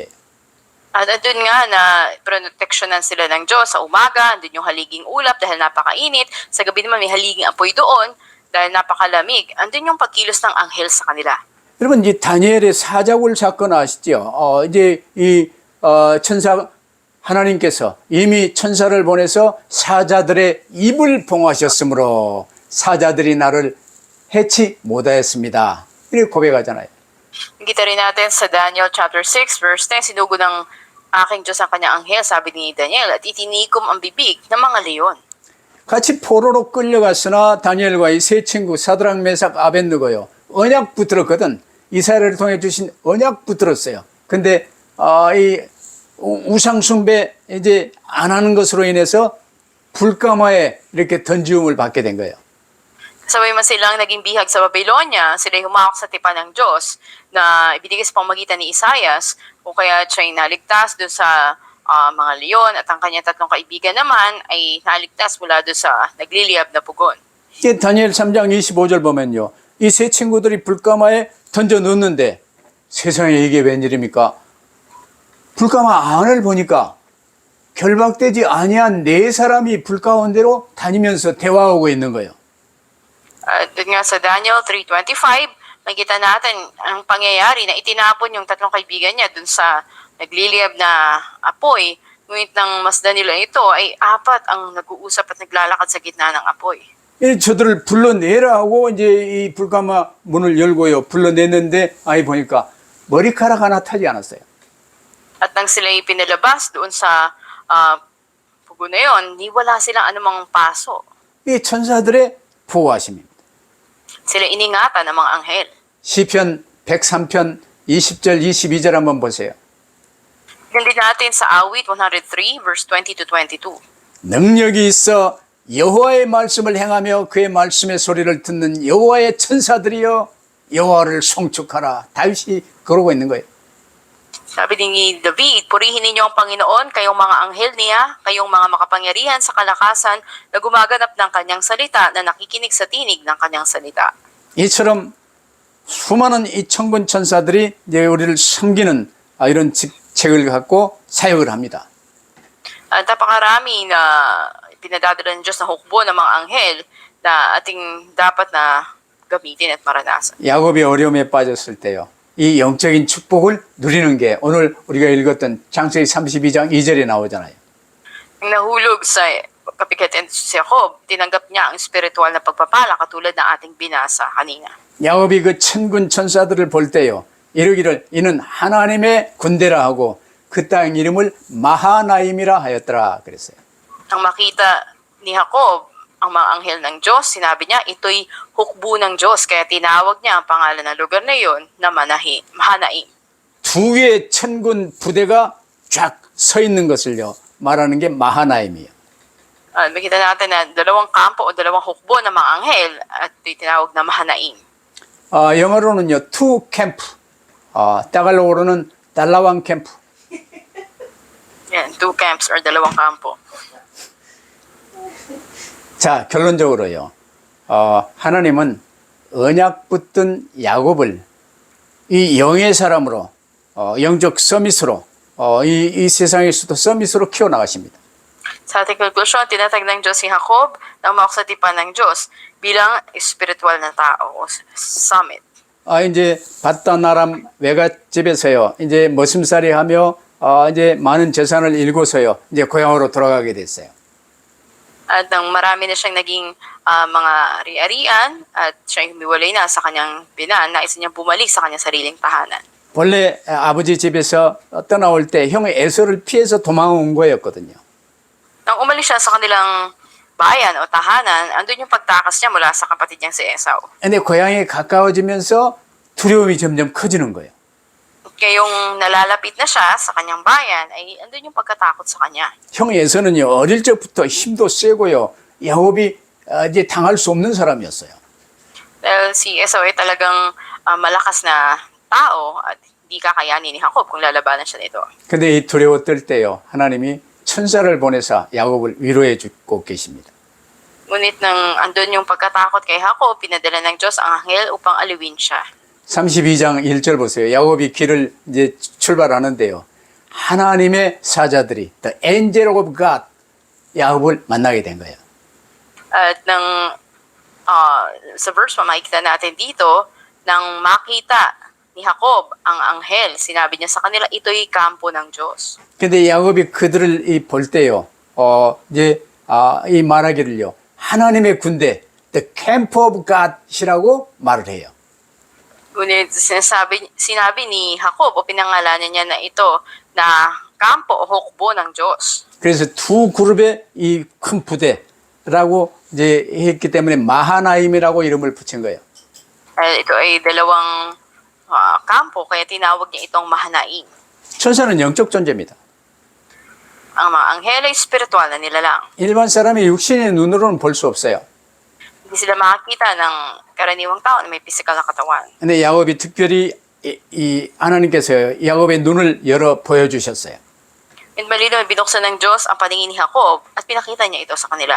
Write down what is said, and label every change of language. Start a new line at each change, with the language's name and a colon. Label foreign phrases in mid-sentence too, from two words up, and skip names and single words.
Filipino: At andun nga na proteksyonan sila ng Diyos sa umaga, andun yung haliging ulap dahil napakainit. Sa gabi naman may haliging apoy doon dahil napakalamig. Andun yung pagkilos ng anghel sa kanila.
Korean: 여러분 이 다니엘의 사자굴 사건 아시죠? 이제 이 천사 하나님께서 이미 천사를 보내서 사자들의 입을 봉하셨으므로 사자들이 나를 해치 못하였습니다. 이렇게 고백하잖아요.
Filipino: Kita rin natin sa Daniel
English: chapter 6 verse 10,
Filipino: sinugo ng aking Diyos ang kanyang anghel, sabi ni Daniel, at itinikom ang bibig ng mga leon.
Korean: 같이 포로로 끌려갔으나 다니엘과 이 세 친구 사드락 메삭 아벳느고요. 언약 붙들었거든. 이스라엘을 통해 주신 언약 붙들었어요. 근데 이 우상 숭배 이제 안 하는 것으로 인해서 불가마에 이렇게 던지움을 받게 된 거예요.
Filipino: Kasabay man silang naging bihag sa Babylonia, sila'y humawak sa tipan ng Diyos na ibinigay sa pamamagitan ni Isaias o kaya siya'y naligtas doon sa mga leon at ang kanyang tatlong kaibigan naman ay naligtas mula doon sa nagliliyab na pugon.
Korean: 이제 다니엘 3장 25절 보면요. 이 세 친구들이 불가마에 던져 넣는데 세상에 이게 웬일입니까? 불가마 안을 보니까 결박되지 아니한 네 사람이 불 가운데로 다니면서 대화하고 있는 거예요.
Filipino: Doon nga sa Daniel 3:25, makikita natin ang pangyayari na itinapon yung tatlong kaibigan niya doon sa nagliliyab na apoy. Ngunit nang masdan nila ito ay apat ang nag-uusap at naglalakad sa gitna ng apoy.
Korean: 저들을 불러내라고 이제 이 불가마 문을 열고요. 불러냈는데 아이 보니까 머리카락 하나 타지 않았어요.
Filipino: At nang sila'y pinalabas doon sa pugo na yun, wala silang anumang paso.
Korean: 이 천사들의 보호하심입니다.
Filipino: Sila iningatan ng mga anghel.
Korean: 시편 103편 20절 22절 한번 보세요.
Filipino: Hindi natin sa awit 103
English: verse 20 to 22.
Korean: 능력이 있어 여호와의 말씀을 행하며 그의 말씀의 소리를 듣는 여호와의 천사들이여 여호와를 송축하라. 다윗이 그러고 있는 거예요.
Filipino: Sabi ni David, purihin ninyo ang Panginoon, kayong mga anghel niya, kayong mga makapangyarihan sa kalakasan na gumaganap ng kanyang salita, na nakikinig sa tinig ng kanyang salita.
Korean: 이처럼 수많은 이 천군 천사들이 이제 우리를 섬기는 이런 직책을 갖고 사역을 합니다.
Filipino: At napakarami na pinadadala ng Diyos na hukbo ng mga anghel na ating dapat na gamitin at maranasan.
Korean: 야곱이 어려움에 빠졌을 때요. 이 영적인 축복을 누리는 게 오늘 우리가 읽었던 창세기 32장 2절에 나오잖아요.
Filipino: Nang nahulog sa kapigatan si Jacob, tinanggap niya ang spiritual na pagpapala katulad ng ating binasa kanina.
Korean: 야곱이 그 천군 천사들을 볼 때요. 이르기를 이는 하나님의 군대라 하고 그 땅 이름을 마하나임이라 하였더라 그랬어요.
Filipino: Ang makita ni Jacob ang mga anghel ng Diyos, sinabi niya, ito'y hukbo ng Diyos. Kaya tinawag niya ang pangalan ng lugar na iyon na Mahanaim.
Korean: 두 개의 천군 부대가 쫙 서 있는 것을요 말하는 게 마하나임이에요.
Filipino: Makita natin na dalawang kampo o dalawang hukbo ng mga anghel at ito'y tinawag na Mahanaim.
Korean: 영어로는요
English: two camp,
Korean: 따갈로그로는
Filipino: dalawang camp. Yan,
English: two camps
Filipino: or dalawang kampo.
Korean: 자 결론적으로요 하나님은 언약 붙든 야곱을 이 영의 사람으로 영적 서밋으로 이 세상에서도 서밋으로 키워나가십니다.
Filipino: Sa ating konklusyon, tinatag ng Diyos si Jacob na umawak sa tipan ng Diyos bilang espiritual na tao o summit.
Korean: 이제 바다나람 외갓집에서요 이제 머슴살이 하며 이제 많은 재산을 잃고서요 이제 고향으로 돌아가게 됐어요.
Filipino: At nang marami na siyang naging mga ari-arian at siya humiwalay na sa kanyang binaan, nais niyang bumalik sa kanyang sariling tahanan.
Korean: 원래 아버지 집에서 떠나올 때 형의 에서를 피해서 도망온 거였거든요.
Filipino: Nang umalis siya sa kanilang bayan o tahanan, andun yung pagtakas niya mula sa kapatid niyang si Esau.
Korean: 근데 고향에 가까워지면서 두려움이 점점 커지는 거예요.
Filipino: Kaya yung nalalapit na siya sa kanyang bayan, ay andun yung pagkatakot sa kanya.
Korean: 형 에서는요 어릴 적부터 힘도 세고요 야곱이 이제 당할 수 없는 사람이었어요.
Filipino: Dahil si Esau ay talagang malakas na tao at hindi kakayanin ni Jacob kung lalabanan siya nito.
Korean: 근데 이 두려워 떨 때요 하나님이 천사를 보내사 야곱을 위로해 주고 계십니다.
Filipino: Ngunit nang andun yung pagkatakot kay Jacob, pinadala ng Diyos ang anghel upang aliwin siya.
Korean: 32장 1절 보세요. 야곱이 길을 이제 출발하는데요. 하나님의 사자들이
English: the angel of God
Korean: 야곱을 만나게 된 거예요.
Filipino: At nang sa verse pa makikita natin dito, nang makita ni Jacob ang anghel, sinabi niya sa kanila, ito'y kampo ng Diyos.
Korean: 근데 야곱이 그들을 볼 때요. 이제 이 말하기를요. 하나님의 군대
English: the camp of God
Korean: 이라고 말을 해요.
Filipino: Ngunit sinabi ni Jacob o pinangalanan niya na ito na kampo o hukbo ng Diyos.
Korean: 그래서 두 그룹의 이 큰 부대라고 이제 했기 때문에 마하나임이라고 이름을 붙인 거예요.
Filipino: Ito ay dalawang kampo, kaya tinawag niya itong Mahanaim.
Korean: 천사는 영적 존재입니다.
Filipino: Ang mga anghel ay spiritual na nilalang.
Korean: 일반 사람이 육신의 눈으로는 볼 수 없어요.
Filipino: Hindi sila makakita ng karaniwang tao na may physical na katawan.
Korean: 근데 야곱이 특별히 이 하나님께서 야곱의 눈을 열어 보여주셨어요.
Filipino: And malinaw, binuksan ng Diyos ang paningin ni Jacob at pinakita niya ito sa kanila.